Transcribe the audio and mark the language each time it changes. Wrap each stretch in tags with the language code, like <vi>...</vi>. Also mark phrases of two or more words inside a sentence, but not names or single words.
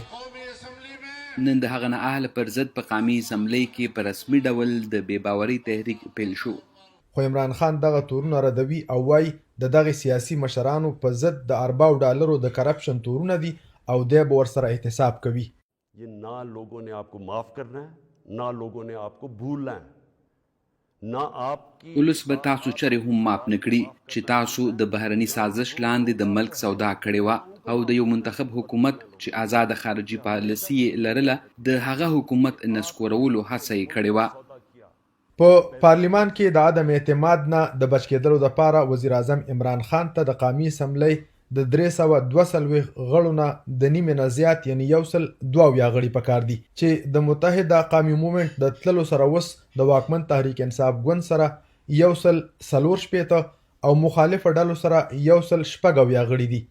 <ps>نن د هغه نه اهل پر ضد په قومي اسمبلی کې په رسمي ډول د بې باورۍ تحریک پیل شو. خو عمران خان دغه تورونه ردوي او وایي د دغه سیاسي مشرانو په ضد د ارباو ډالرو د کرپشن تورونه دي او دی به ورسره احتساب کوي.</ps> <ur>نہ لوگوں نے آپ کو معاف کرنا ہے نہ لوگوں نے آپ کو بھولنا ہے.</ur> <ps>ولس به تاسو چرې هم ماف نه کړي چې تاسو د بهرني سازش لاندې د ملک سودا کړې وه او د یو منتخب حکومت چې آزاده خارجي پالیسي یې لرله د هغه حکومت نسکورولو هڅه یې کړې وه. په پارلیمان کې د عدم اعتماد نه د بچ کېدلو دپاره وزیر اعظم عمران خان ته د قومي اسمبلی د 342 غړو نه د نیمې نه زیات یعنی 102 غړي پکار دي چې د متحده قومي مومنټ د تللو سره اوس د واکمن تحریک انصاف ګوند سره 140 او مخالفه ډلو سره 160 غړي دي.</ps>